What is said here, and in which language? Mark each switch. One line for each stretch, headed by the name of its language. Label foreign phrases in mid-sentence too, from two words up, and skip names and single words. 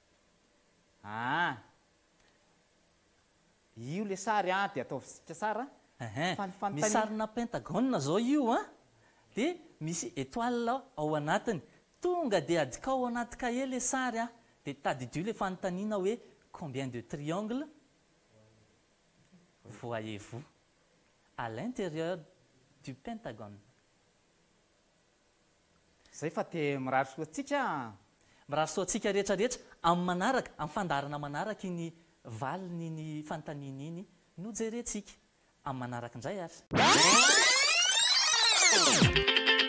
Malagasy: Io le sary de ataovitsika tsara. Misy sarina pentagone zao io de misy étoile ao anatiny tonga de adika ao anaty cahier le sary de tadidio le fanontaniana hoe
French: combien de triangles voyez-vous à l'intérieur du pentagone.
Malagasy: Zay fa te mirary soatsika rehetrarehetra amin'ny manaraka amin'ny fandarana manaraka iny valiny ny fanontaniana iny no jerentsika amin'ny manaraka indray ary.